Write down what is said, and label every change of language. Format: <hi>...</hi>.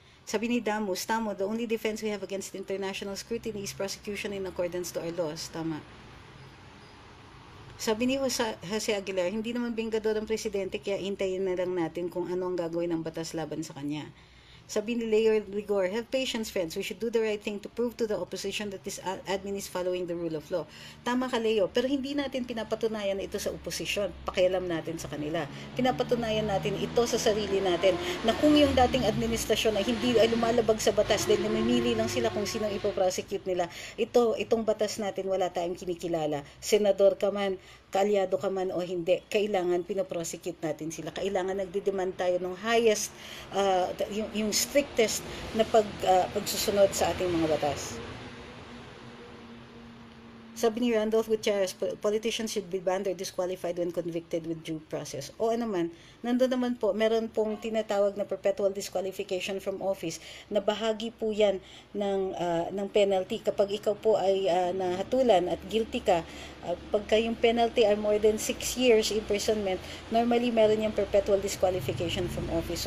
<tl>Sabi ni Damus, tamo,</tl> <en>the only defense we have against international scrutiny is prosecution in accordance to our laws.</en> <tl>Tama. Sabi ni Jose Aguilar, hindi naman binggador ang presidente, kaya hintayin na lang natin kung ano ang gagawin ng batas laban sa kanya. Sabi ni Leo Rigor,</tl> <en>have patience, friends. We should do the right thing to prove to the opposition that this admin is following the rule of law.</en> <tl>Tama ka, Leo. Pero hindi natin pinapatunayan ito sa oposisyon. Pakialam natin sa kanila. Pinapatunayan natin ito sa sarili natin na kung yung dating administrasyon ay hindi ay lumalabag sa batas dahil namimili lang sila kung sino ipoprosecute nila. Itong batas natin wala tayong kinikilala. Senador ka man, kaalyado ka man o hindi, kailangan pinoprosecute natin sila. Kailangan nagdidemand tayo ng highest, yung strictest na pagsusunod sa ating mga batas. Sabi ni Randolph Gutierrez,</tl> <en>politicians should be banned or disqualified when convicted with due process.</en> <tl>O naman, nandun naman po, meron pong tinatawag na</tl> <en>perpetual disqualification from office</en> <tl>na bahagi po yan ng penalty. Kapag ikaw po ay nahatulan at guilty ka, pagka yung penalty are more than 6 years imprisonment, normally meron yung</tl> <en>perpetual disqualification from office.</en>